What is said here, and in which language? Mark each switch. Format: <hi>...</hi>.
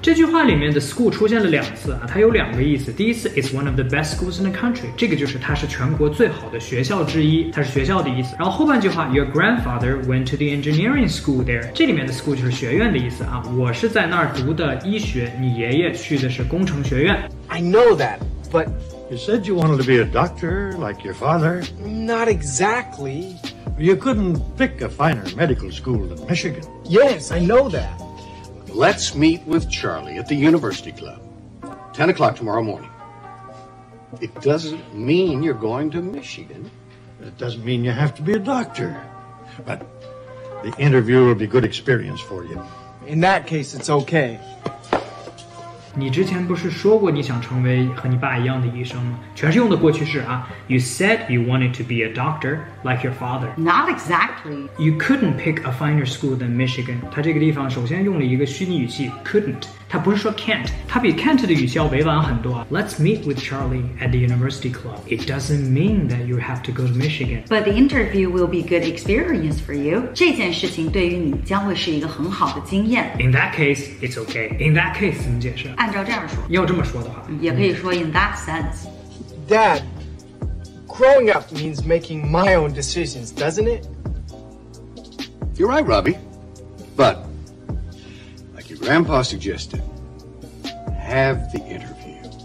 <zh>这句话里面的 school 出现了2次啊，它有2个意思。第一次</zh> <en>it's one of the best schools in the country.</en> <zh>这个就是它是全国最好的学校之一，它是学校的意思。然后后半句话</zh> <en>Your grandfather went to the engineering school there.</en> <zh>这里面的 school 就是学院的意思啊。我是在那儿读的医学，你爷爷去的是工程学院。</zh> <en>I know that, but You said you wanted to be a doctor like your father. not exactly. You couldn't pick a finer medical school than Michigan. Yes, I know that. Let's meet with Charlie at the University Club. 10 o'clock tomorrow morning. It doesn't mean you're going to Michigan. It doesn't mean you have to be a doctor. But the interview will be good experience for you. In that case, it's okay.</en> <zh>你之前不是说过你想成为和你爸一样的医生吗？全是用的过去式啊。</zh> <en>You said you wanted to be a doctor like your father. Not exactly. You couldn't pick a finer school than Michigan.</en> <zh>它这个地方首先用了一个虚拟语气 couldn't， 它不是说 can't， 它比 can't 的语气要委婉很多啊。</zh> <en>Let's meet with Charlie at the University Club. It doesn't mean that you have to go to Michigan. But the interview will be good experience for you.</en> <zh>这件事情对于你将会是一个很好的经验。</zh> <en>In that case, it's okay. In that case</en> <zh>怎么解释？按照这样说，要这么说的话，也可以说</zh> <en>in that sense. Dad, growing up means making my own decisions, doesn't it? You're right, Robbie. But, like your grandpa suggested, have the interview.</en>